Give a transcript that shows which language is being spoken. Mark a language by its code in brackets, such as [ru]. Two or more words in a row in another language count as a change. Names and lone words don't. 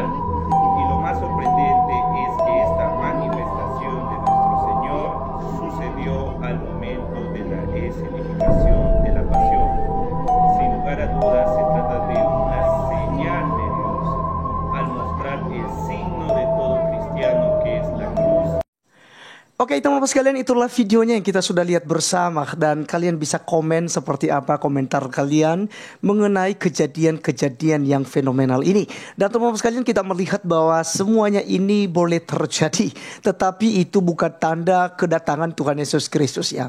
[es] Y lo más sorprendente es que esta manifestación de nuestro Señor sucedió al momento de la escenificación de la pasión. Sin lugar a dudas se trata de una señal de Dios al mostrar el signo de todo cristiano que es la cruz. [id] Oke teman-teman sekalian, itulah videonya yang kita sudah lihat bersama. Dan kalian bisa komen seperti apa komentar kalian mengenai kejadian-kejadian yang fenomenal ini. Dan teman-teman sekalian, kita melihat bahwa semuanya ini boleh terjadi, tetapi itu bukan tanda kedatangan Tuhan Yesus Kristus ya.